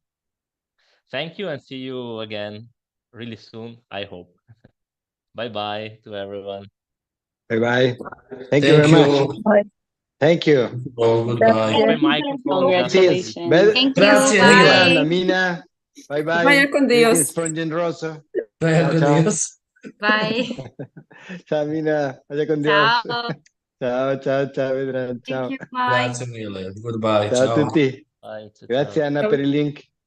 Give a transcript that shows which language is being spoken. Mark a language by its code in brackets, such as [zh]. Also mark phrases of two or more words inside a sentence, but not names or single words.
[en] Thank you and see you again really soon, I hope. Bye-bye to everyone. Bye-bye. Thank you very much. Bye. Thank you. Goodbye. Open microphone. Greetings. Thank you. Grazie, Bye. Milan, Mina. Bye-bye. [es] Vaya con [en] Greetings [es] Dios. [en] from Generoso. [es] Vaya [it] Ciao, [es] con [it] ciao. [es] Dios. [en] Bye. [es] Ciao, Mina. Vaya con Dios. [it] Ciao. Ciao, ciao, ciao, Vedran. Ciao. [en] Thank you. Bye. [it] Grazie mille. Goodbye. Ciao a Ciao. tutti. [en] Bye, ciao, [it] Grazie ciao. Anna per il link.